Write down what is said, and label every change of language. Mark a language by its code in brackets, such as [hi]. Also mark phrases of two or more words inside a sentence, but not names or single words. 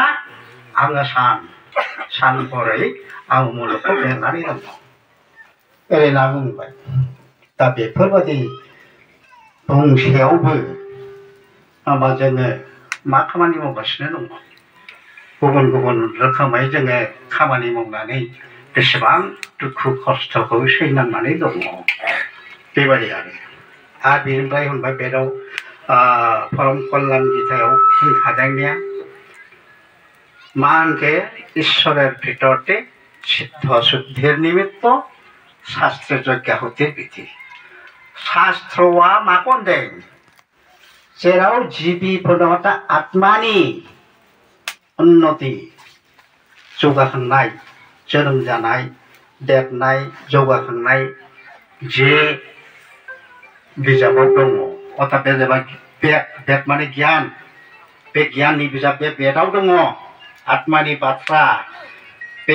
[brx] आङो सान महरै आं मुलुगखौ बेंनानै दङ ओरै होनना बुंबाय दा बेफोरबायदि बुंसेयावबो होमबा जोङो मा खामानि मावगासिनो दङ गुबुन गुबुन रोखोमै जोङो खामानि मावनानै बेसेबां दुखु खस्थ'खौ सैनांनानै दङ बेबायदि आरो बेनिफ्राय होनबाय बेयाव परम कल्याण गीतायाव होनखादोंनिया मा होनखे इसोरेर भितरते सिद्ध शुद्धिर निमित्त शास्त्र यज्ञाहुतिर बिधि शास्त्रआ माखौ होनदों जेराव जिबिफोरनाव आत्मानि उन्नति जौगाखांनाय जोनोम जानाय देरनाय जौगाखांनाय जे बिजाबाव दङ अर्थात बे जाबाय बेद माने गियान बे गियाननि बिजाब बे बेदाव दङ आत्मानि बाथ्रा बे